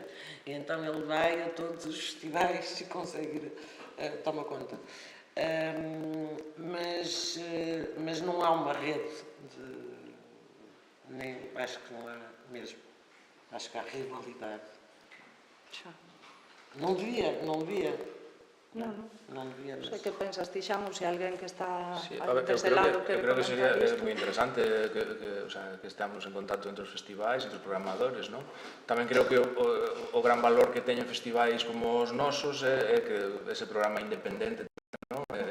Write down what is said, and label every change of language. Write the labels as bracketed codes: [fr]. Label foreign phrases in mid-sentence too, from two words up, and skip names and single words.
[pt] E então ele vai a todos os festivais e consegue tomar conta. Mas não há uma rede nem acho que não há mesmo. Acho que há rivalidade. [gl] Non devia. Non devia, Non sei que pensas ti, Xamo, se alguén que está desde lado quere comentar isto. Eu creo que sería moi interesante que estamos en contacto entre os festivais, entre os programadores, non? Tamén creo que o gran valor que teñen festivais como os nosos é que ese programa independente, non?